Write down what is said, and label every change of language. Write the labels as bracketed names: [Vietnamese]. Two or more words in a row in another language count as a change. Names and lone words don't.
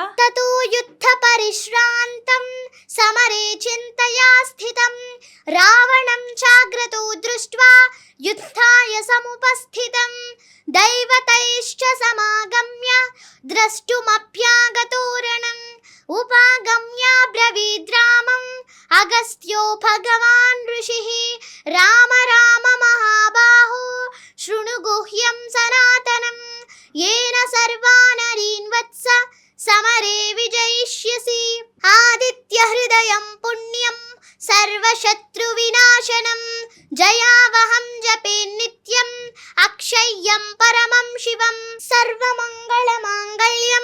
[Sanskrit] తతో యుద్ధ పరిశ్రాంతం సమరే చింతయా స్థితం రావణం చాగ్రతో దృష్ట్వా యుద్ధాయ సముపస్థితం దైవతైశ్చ సమాగమ్య ద్రష్టుమభ్యాగతోరణం ఉపాగమ్య బ్రవీద్రామం అగస్త్యో భగవాన్ ఋషిః రామ రామ మహాబాహో శృణు గుహ్యం సనాతనం येन सर्वानरीन् वत्स समरे विजयिष्यसि आदित्यहृदयं पुण्यं सर्वशत्रुविनाशनं जयावहं जपे नित्यम् अक्षय्यं परमं शिवं सर्वमङ्गलमाङ्गल्यं